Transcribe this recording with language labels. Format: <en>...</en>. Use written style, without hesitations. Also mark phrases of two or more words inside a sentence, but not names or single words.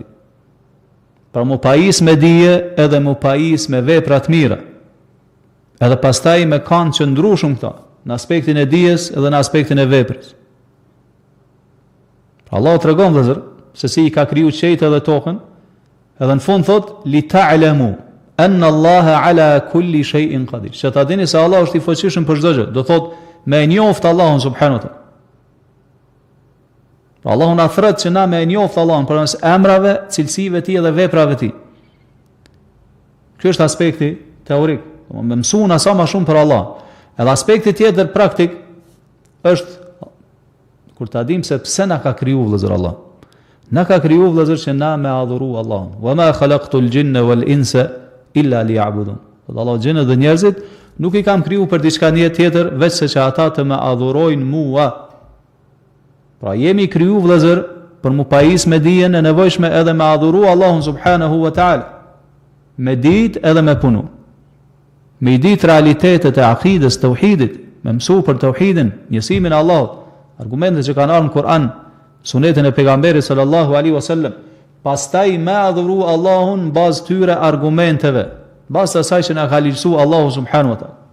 <sq>Pra mu pajis me dije edhe mu pajis me vepra të mira. Edhe pastaj me kanë qëndrueshëm këta, në aspektin e dijes edhe në aspektin e veprës. Allah të regon vëllezër se si i ka kriju qejtë edhe tokën, edhe në fund thot</sq> <ar>لتعلموا أن الله على كل شيء قدير.</ar> <sq>Që ta dini se Allah është i fuqishëm për çdo gjë. Do thot me njoft Allahun</sq> <ar>سبحانه وتعالى.</ar> <sq>Allahu na thret që na me njoft Allahun përmes emrave, cilësive të tij dhe veprave të tij. Ky është aspekti teorik. Me mësuar sa më shumë për Allah. Edhe aspekti tjetër praktik është kur ta dim se pse na ka kriju vëllezër Allah. Na ka kriju vëllezër që na me adhuru Allahun.</sq> <ar>وما خلقت الجن والإنس إلا ليعبدون.</ar> <sq>Allah xhenet dhe njerëzit nuk i kam kriju për diçka tjetër veç se që ata të më adhurojnë mua. Pra jemi kriju vëllezër për mu pajis me dijen e nevojshme edhe me adhuru Allahun</sq> <ar>سبحانه وتعالى.</ar> <sq>Me ditë edhe me punu. Me i ditë realitetet e akides, tauhidit, me mësu për tauhidin, njësimin e Allahut, argumentet që kanë ardhur në Kur'an, sunetin e pejgamberit</sq> <ar>صلى الله عليه وسلم,</ar> <sq>pastaj me adhuru Allahun bazë tyre argumenteve, bazë asaj që na ka lirësu Allahu</sq> <ar>سبحانه وتعالى.</ar>